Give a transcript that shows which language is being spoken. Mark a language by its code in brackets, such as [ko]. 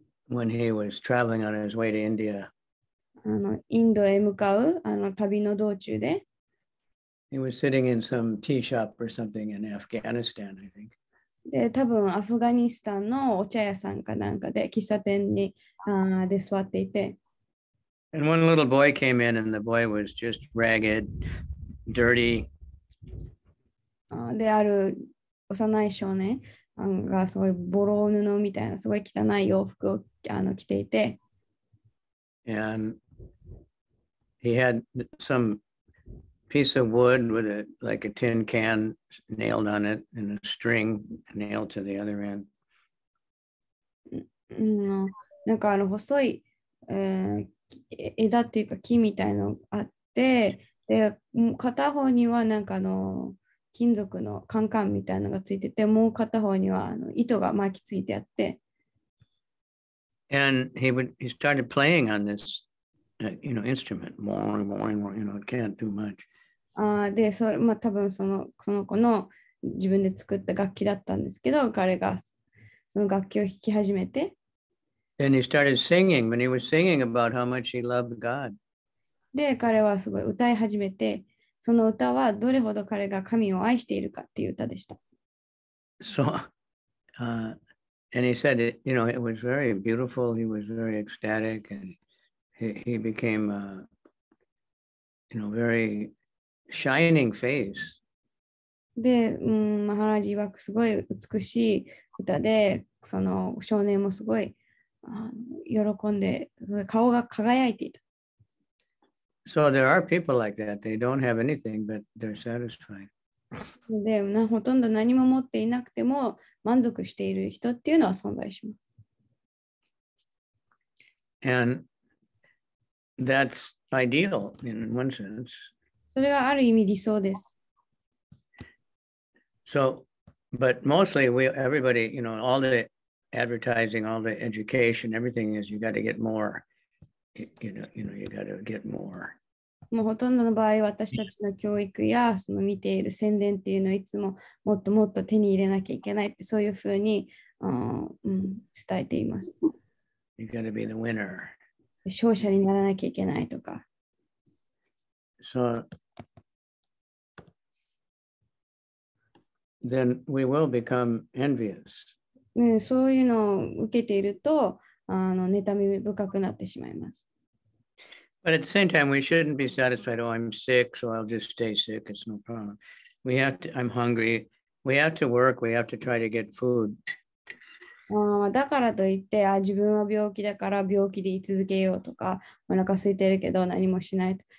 [en] When he was traveling on his way to India, [ja] インドへ向かう旅の道中で、 [en] he was sitting in some tea shop or something in Afghanistan, I think. [ja] で、多分アフガニスタンのお茶屋さんかなんかで喫茶店にで座っていて、 [en] And one little boy came in, and the boy was just ragged, dirty. [ja] で、ある幼い少年がすごいボロ布みたいなすごい汚い洋服を着ていて、 [en] And he had some piece of wood with like a tin can nailed on it and a string nailed to the other end. [ja] なんか細い、枝っていうか木みたいのがあって、で、片方にはなんか金属のカンカンみたいなのがついてて、もう片方には糸が巻きついてあって、 [en] And he started playing on this, instrument. It can't do much. [ja] で、多分その子の自分で作った楽器だったんですけど、彼がその楽器を弾き始めて、 [en] Then he started singing, when he was singing about how much he loved God. [ja] で、彼はすごい歌い始めて、その歌はどれほど彼が神を愛しているかっていう歌でした。 [en] So, and he said, it was very beautiful. He was very ecstatic, and he became, very shining face. [ja] で、マハラージ曰くすごい美しい歌で、その少年もすごい喜んで、顔が輝いていた。 [en] So there are people like that. They don't have anything, but they're satisfied. [ja] で、ほとんど何も持っていなくても満足している人っていうのは存在します。 [en] And that's ideal in one sense. [ja] それがある意味理想です。 [en] So, but mostly everybody, all the advertising, all the education, everything is you got to get more. You got to get more. [ja] もうほとんどの場合、私たちの教育やその見ている宣伝っていうのをいつももっともっと手に入れなきゃいけないって、そういうふうに、伝えています。 [en] You got to be the winner. [ja] 勝者にならなきゃいけないとか。 [en] So then we will become envious. [ja] そういうのを受けていると、妬み深くなってしまいます。 [en] But at the same time, we shouldn't be satisfied. Oh, I'm sick, so I'll just stay sick. It's no problem. I'm hungry. We have to work. We have to try to get food. [ja] だからといって、自分は病気だから病気で居続けようとか、お腹空いてるけど何もしないと。